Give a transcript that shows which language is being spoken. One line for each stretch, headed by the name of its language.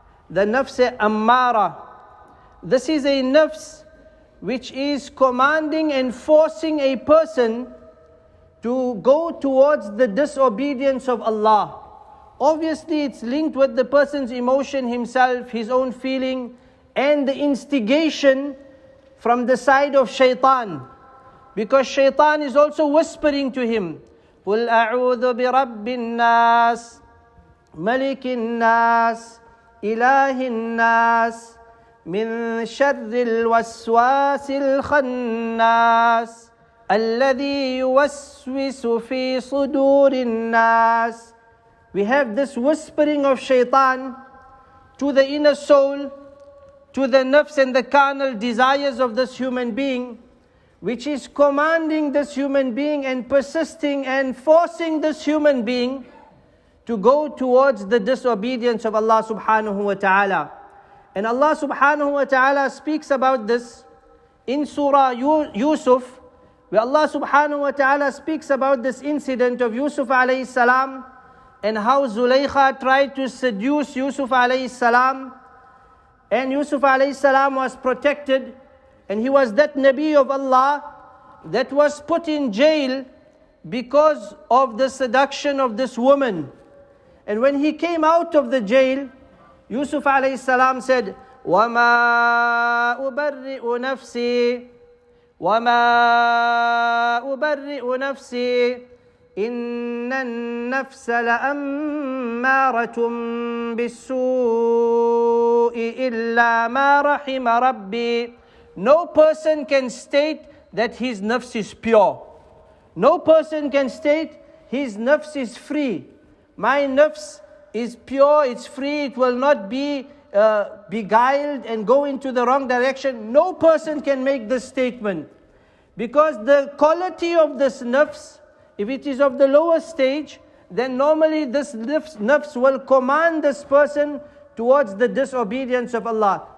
English: The nafs ammara. This is a nafs which is commanding and forcing a person to go towards the disobedience of Allah. Obviously, it's linked with the person's emotion himself, his own feeling, and the instigation from the side of shaitan. Because shaitan is also whispering to him,
Arabic: قُلْ أَعُوذُ بِرَبِّ النَّاسِ مَلِكِ النَّاسِ إِلَهِ النَّاسِ من شر الوسواس الخناس الذي يوسوس في صدور الناس.
English: We have this whispering of shaitan to the inner soul to the nafs and the carnal desires of this human being, which is commanding this human being and persisting and forcing this human being to go towards the disobedience of Allah subhanahu wa ta'ala. And Allah subhanahu wa ta'ala speaks about this in Surah Yusuf, where Allah subhanahu wa ta'ala speaks about this incident of Yusuf alayhi salam and how Zulaykha tried to seduce Yusuf alayhi salam. And Yusuf alayhi salam was protected, and he was that Nabi of Allah that was put in jail because of the seduction of this woman. And when he came out of the jail, Yusuf alayhi salam said,
Arabic: وَمَا أُبَرِّئُ نَفْسِي وَمَا أُبَرِّئُ نَفْسِي إِنَّ النَّفْسَ لَأَمَّارَةٌ بِالسُّوءِ إِلَّا مَا رَحِمَ رَبِّي.
English: No person can state that his nafs is pure. No person can state his nafs is free. My nafs is pure, it's free, it will not be beguiled and go into the wrong direction. No person can make this statement. Because the quality of this nafs, if it is of the lower stage, then normally this nafs will command this person towards the disobedience of Allah.